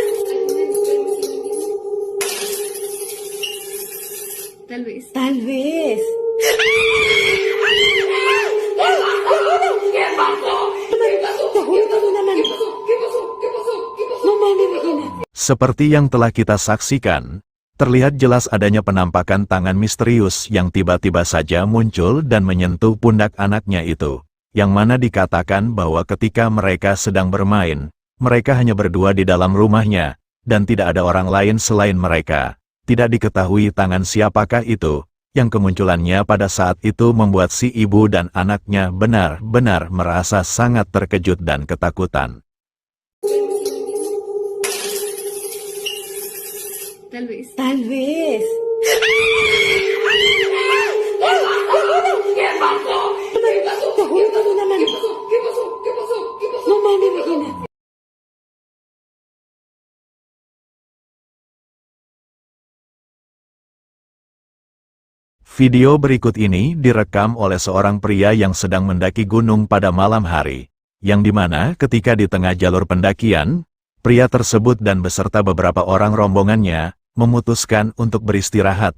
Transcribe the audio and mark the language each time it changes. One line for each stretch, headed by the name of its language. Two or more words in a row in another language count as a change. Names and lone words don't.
Spanish: Tal vez. Tal vez. ¿Qué pasó? ¿Qué pasó? No mames, Regina.
Indonesian: Seperti yang telah kita saksikan, terlihat jelas adanya penampakan tangan misterius yang tiba-tiba saja muncul dan menyentuh pundak anaknya itu, yang mana dikatakan bahwa ketika mereka sedang bermain, mereka hanya berdua di dalam rumahnya, dan tidak ada orang lain selain mereka. Tidak diketahui tangan siapakah itu, yang kemunculannya pada saat itu membuat si ibu dan anaknya benar-benar merasa sangat terkejut dan ketakutan.
Spanish: Tal vez. Tal vez. ¿Qué pasó? ¿Qué pasó? No mames, Regina.
Indonesian: Video berikut ini direkam oleh seorang pria yang sedang mendaki gunung pada malam hari, yang dimana ketika di tengah jalur pendakian, pria tersebut dan beserta beberapa orang rombongannya memutuskan untuk beristirahat.